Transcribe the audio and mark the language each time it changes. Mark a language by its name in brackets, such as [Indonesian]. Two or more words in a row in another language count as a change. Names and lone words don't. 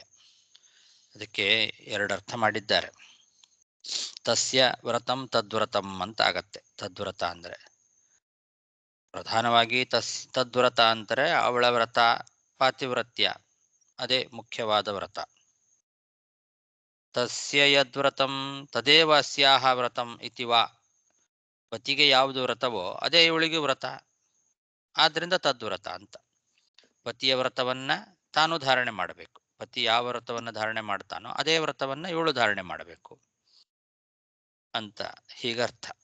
[Kannada] ಅದಕ್ಕೆ ಎರಡು ಅರ್ಥ ಮಾಡಿದ್ದಾರೆ. [Sanskrit] ತಸ್ಯ ವ್ರತಂ ತದ್ವ್ರತಂ [Kannada] ಅಂತ ಆಗತ್ತೆ. ತದ್ವ್ರತ ಅಂದ್ರೆ ಪ್ರಧಾನವಾಗಿ ತದ್ವ್ರತ ಅಂದರೆ ಅವಳ ವ್ರತ, ಪಾತಿವ್ರತ್ಯ ಅದೇ ಮುಖ್ಯವಾದ ವ್ರತ. [Sanskrit] ತಸ್ಯ ಯದ್ವ್ರತಂ ತದೇವ ಅಸ್ಯಾಹ ವ್ರತಂ ಇತಿವಾ. [Kannada] ಪತಿಗೆ ಯಾವುದು ವ್ರತವೋ ಅದೇ ಇವಳಿಗೆ ವ್ರತ, ಆದ್ರಿಂದ ತದ್ವ್ರತ ಅಂತ. ಪತಿಯ ವ್ರತವನ್ನ ತಾನು ಧಾರಣೆ ಮಾಡಬೇಕು. ಪತಿ ಯಾವ ವ್ರತವನ್ನು ಧಾರಣೆ ಮಾಡ್ತಾನೋ ಅದೇ ವ್ರತವನ್ನ ಇವಳು ಧಾರಣೆ ಮಾಡಬೇಕು. ಅಂತ ಹೀಗರ್ಥ.